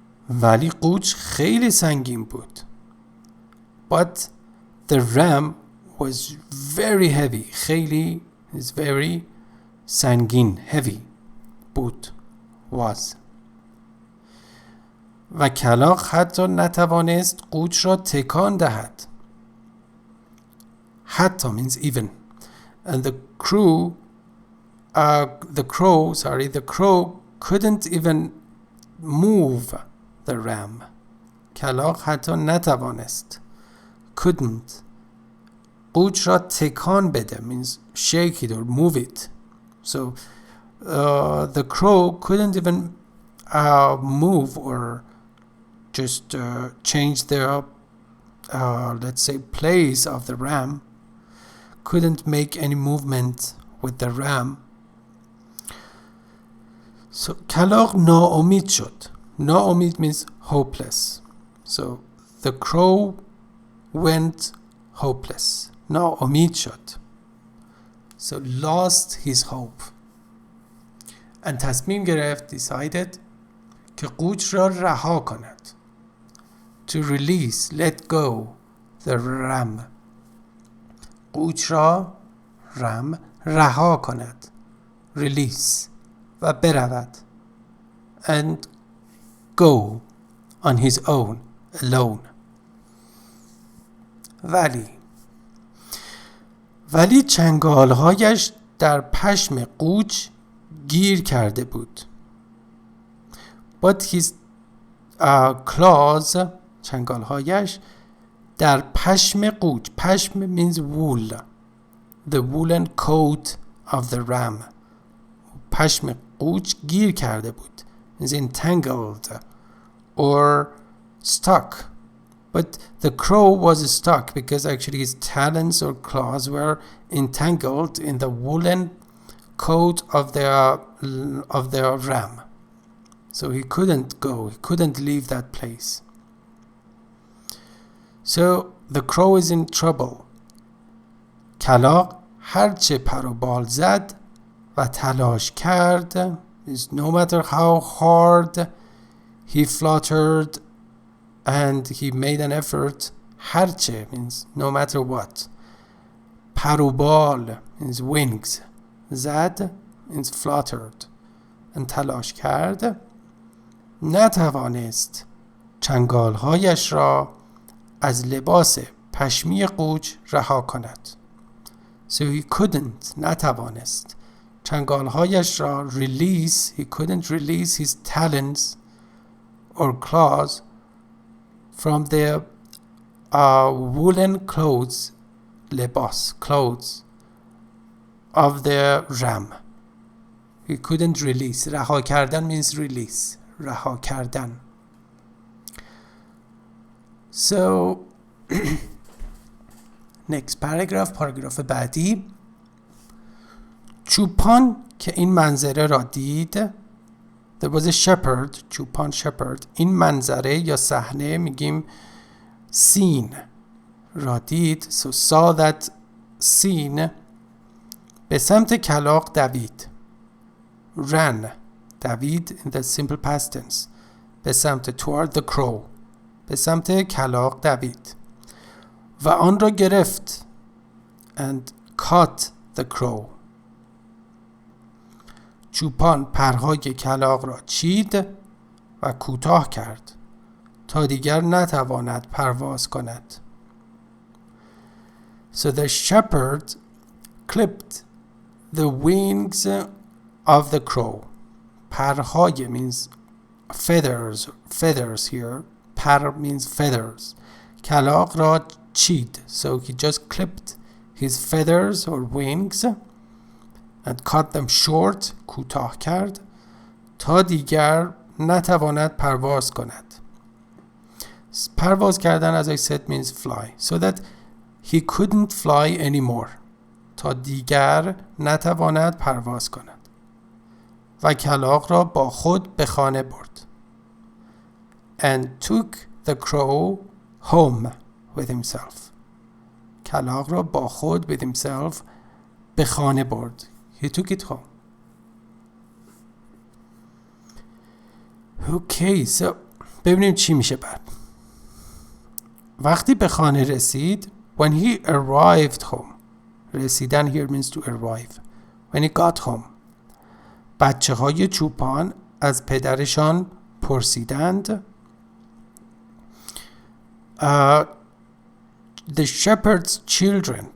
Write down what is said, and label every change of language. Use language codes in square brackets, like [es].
[fa] ولی قوچ خیلی سنگین بود. [en] But the ram was very heavy. خیلی is very سنگین heavy بود was. [fa] و کلاغ حتی نتوانست قوچ را تکان دهد. [en] حتی means even. And the crow couldn't even move the ram. [fa] کلاغ حتی نتوانست couldn't قوچ را تکان بده [en] means shake it or move it. So the crow couldn't even move or just change the let's say place of the ram. Couldn't make any movement with the ram. [fa] So کلاغ ناامید شد. [en] ناامید means hopeless. So the crow went hopeless. [fa] ناامید شد. [en] So lost his hope. [fa] And تصمیم گرفت decided که قوچ را رها کند. [en] To release, let go the ram. [fa] قوچ را رها کند. Release و برود. [en] And go on his own, alone. [fa] ولی چنگالهایش در پشم قوچ گیر کرده بود. [en] But his claws, [fa] چنگالهایش در پشم قوچ. [en] پشم means wool. The woolen coat of the ram. [fa] پشم قوچ گیر کرده بود. [en] Is entangled or stuck. But the crow was stuck because actually his talons or claws were entangled in the woolen coat of the ram. So he couldn't go, he couldn't leave that place. So the crow is in trouble. [fa] کلاغ هرچه پر و بال زد و تلاش کرد, [en] is no matter how hard he fluttered and he made an effort. هرچه means no matter what. پر و بال means wings. زد means fluttered. [fa] and تلاش کرد. نتوانست چنگالهایش را از لباس پشمی قوچ رها کند. [en] So he couldn't, [fa] نتوانست چنگالهایش را release. [en] He couldn't release his talons or claws from the woolen clothes, لباس, clothes of the ram. He couldn't release. [fa] رها کردن [en] means release. [fa] رها کردن. [en] So next paragraph, پاراگراف بعدی. [fa] چوپان که این منظره را دید. [en] There was a shepherd, چوپان shepherd. [fa] این منظره یا صحنه میگیم scene را دید. [en] So saw that scene. [fa] به سمت کلاغ دوید. [en] Ran. دوید in the simple past tense. [fa] به سمت [en] toward the crow. [fa] به سمت کلاغ دوید. و آن را گرفت. [en] And caught the crow. [fa] چوپان پرهای کلاغ را چید و کوتاه کرد تا دیگر نتواند پرواز کند. [en] So the shepherd clipped the wings of the crow. پرهای means feathers here. پر means feathers. [fa] کلاغ را چید. [en] So he just clipped his feathers or wings and cut them short. [fa] کوتاه کرد تا دیگر نتواند پرواز کند. [en] پرواز کردن as I said means fly. So that he couldn't fly anymore. [fa] تا دیگر نتواند پرواز کند. و کلاغ را با خود به خانه برد. [en] And took the crow home with himself. [fa] کلاغ را با خود [en] with himself [fa] به خانه برد. [en] He took it home. Okay, so [fa] ببینیم چی میشه بعد. وقتی به خانه رسید [en] when he arrived home. رسیدن here means to arrive. When he got home. [fa] بچه های چوپان از پدرشان پرسیدند [en] the shepherd's children.